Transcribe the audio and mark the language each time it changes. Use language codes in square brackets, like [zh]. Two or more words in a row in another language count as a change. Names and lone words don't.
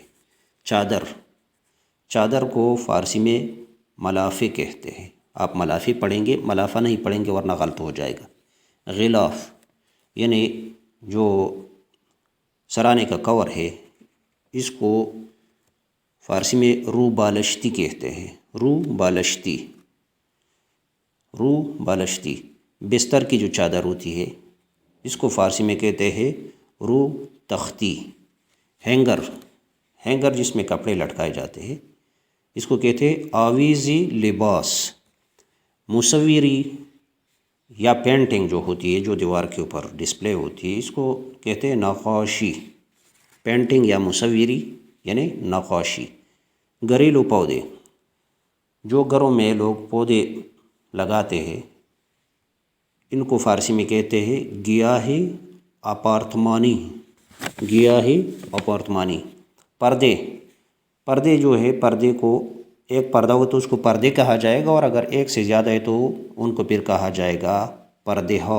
[ur] چادر، چادر کو فارسی میں ملافے کہتے ہیں، آپ ملافے پڑھیں گے، ملافہ نہیں پڑھیں گے ورنہ غلط ہو جائے گا۔ غلاف یعنی جو سرانے کا کور ہے، اس کو فارسی میں [fa] رو بالشتی [ur] کہتے ہیں، [fa] رو بالشتی، رو بالشتی۔ [ur] بستر کی جو چادر ہوتی ہے اس کو فارسی میں کہتے ہیں [fa] رو تختی۔ [ur] ہینگر، ہینگر جس میں کپڑے لٹکائے جاتے ہیں، اس کو کہتے ہیں [fa] آویزی لباس۔ [ur] مصوری یا پینٹنگ جو ہوتی ہے، جو دیوار کے اوپر ڈسپلے ہوتی ہے، اس کو کہتے ہیں نقاشی۔ پینٹنگ یا مصوری یعنی نقاشی۔ گھریلو پودے، جو گھروں میں لوگ پودے لگاتے ہیں، ان کو فارسی میں کہتے ہیں [fa] گیاهی آپارتمانی، گیاهی آپارتمانی. [ur] پردے، پردے جو ہے، پردے کو ایک پردہ ہو تو اس کو پردے کہا جائے گا، اور اگر ایک سے زیادہ ہے تو ان کو پھر کہا جائے گا پردے ہو.